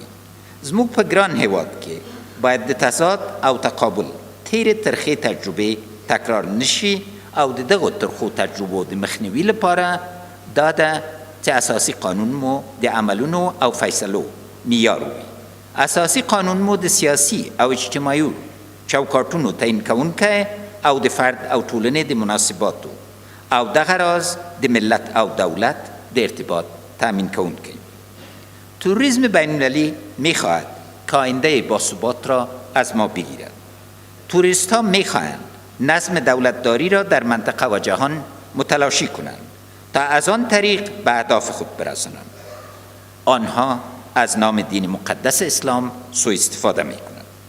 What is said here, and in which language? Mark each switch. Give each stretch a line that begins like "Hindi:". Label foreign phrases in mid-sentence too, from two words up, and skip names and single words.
Pashto: زموږ په ګران هیواد کې باید د تضاد او تقابل تیرې ترخې تجربې تکرار نشي او د دغو ترخو تجربو د مخنیوي لپاره دا ده چې اساسي قانون مو د عملونو او فیصلو معیار وي. اساسي قانون مو د سیاسي او اجتماعي چوکاټونو تعیین کوونکی او د فرد او ټولنې د مناسباتو او دغه راز د ملت او دولت د ارتباط تامین کوونکی.
Persian: توریسم بین‌المللی می‌خواهد که آینده باثبات را از ما بگیرد. توریست ها میخواهند نظم دولتداری را در منطقه و جهان متلاشی کنند تا از آن طریق به اهداف خود برسانند. آنها از نام دین مقدس اسلام سوء استفاده میکنند.